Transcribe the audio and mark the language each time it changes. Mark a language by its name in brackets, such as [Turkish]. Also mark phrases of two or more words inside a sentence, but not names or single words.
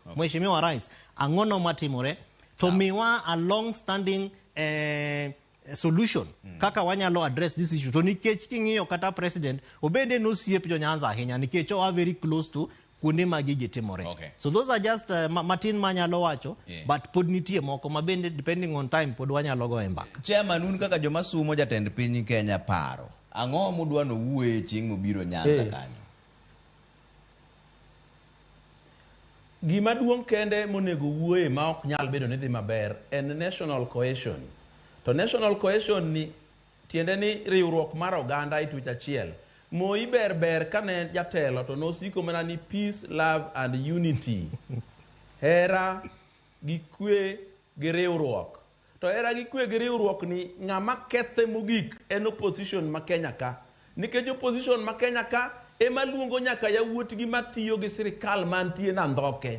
[Swahili] Mheshimiwa Rais, [Luo (Kenya and Tanzania)] angono matimore to miwa [English] a long standing solution [Luo (Kenya and Tanzania)] kaka wanyalo [English] address this issue [Luo (Kenya and Tanzania)] to nikech king'iyo kata president obende no siep jo Nyanza ahinya nikech [English] are very close to [Luo (Kenya and Tanzania)] kuonde ma gigi timore. [English] So those are just [Luo (Kenya and Tanzania)] matin manyalo wacho, but pod nitie moko mabende [English] depending on time [Luo (Kenya and Tanzania)] pod wanyalo go e mbaka. Chairman, un kaka joma sumo jatend piny Kenya paro ang'o mudwa no wuoye chieng' mobiro Nyanza kanyo? Gima duong' kende monego wuoye ma ok nyal bedo ni dhi maber en [English] national cohesion. [Luo (Kenya and Tanzania)] To [English] national cohesion [Luo (Kenya and Tanzania)] ni tiende ni riwruok mar oganda ituch achiel. Moi ber kane jatelo to nosiko mana ni [English] peace, love and unity. [Luo (Kenya and Tanzania)] Hera gi kwe gi riwruok. To hera gi kwe gi riwruok ni ng'ama kethe mogik en opposition ma Kenya ka. Nikech opposition ma Kenya ka ema luongo nyaka yawuotgi matiyo gi sirikal mantie Nandhoke.